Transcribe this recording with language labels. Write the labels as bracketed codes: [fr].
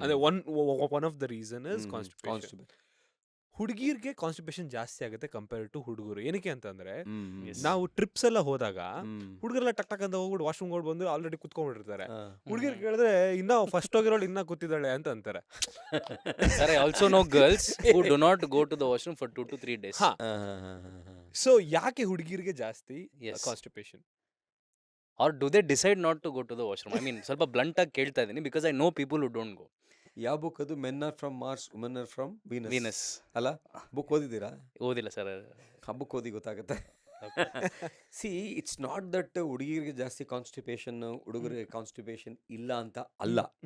[kn] ಅಂದ್ರೆ [en] One of the reason is constipation. [kn] ಹುಡುಗಿರ್ಗೆ constipation ಜಾಸ್ತಿ ಆಗುತ್ತೆ [en] compare to [kn] ಹುಡುಗರು. ಏನಕ್ಕೆ ಅಂತಂದ್ರೆ [en] Yes. [kn] ನಾವು ಟ್ರಿಪ್ಸ್ ಎಲ್ಲ ಹೋದಾಗ ಹುಡುಗರೆಲ್ಲ ಟಕ್ ಟಕ್ ಅಂತ ಹೋಗ್ಬಿಟ್ಟು ವಾಶ್ರೂಮ್ ಬಂದು ಆಲ್ರೆಡಿ ಕುತ್ಕೊಂಡ್ಬಿಟ್ಟಿರ್ತಾರೆ. ಹುಡುಗಿರ್ ಕೇಳಿದ್ರೆ ಇನ್ನ ಫಸ್ಟ್ ಹೋಗಿರೋಳು ಇನ್ನ ಕೂತಿದ್ದಾಳೆ ಅಂತ ಅಂತಾರೆ. [en] Sir, I also know girls who do not go to the washroom for 2 to 3 days. [kn] ಹಾ. ಸೊ ಯಾಕೆ ಹುಡುಗಿರ್ಗೆ ಜಾಸ್ತಿ [en] Yes. Constipation? Or do they decide not to go to the washroom? I mean, [kn] ಸ್ವಲ್ಪ blunt ಆಗಿ ಕೇಳ್ತಾ ಇದ್ದೀನಿ, [en] because I know people who don't go. [kn] ಯಾವ book ಅದು? [en] Men are from Mars, women are from Venus Venus. [kn] ಅಲ್ಲ? Book ಓದಿದ್ದೀರಾ? ಓದಿಲ್ಲ sir. ಆ book ಓದಿ ಗೊತ್ತಾಗುತ್ತೆ. [en] see, it's not that [kn] ಹುಡುಗಿರಿಗೆ ಜಾಸ್ತಿ ಕಾನ್ಸ್ಟಿಪೇಷನ್, ಹುಡುಗರಿಗೆ ಕಾನ್ಸ್ಟಿಪೇಷನ್ ಇಲ್ಲ ಅಂತ ಅಲ್ಲ.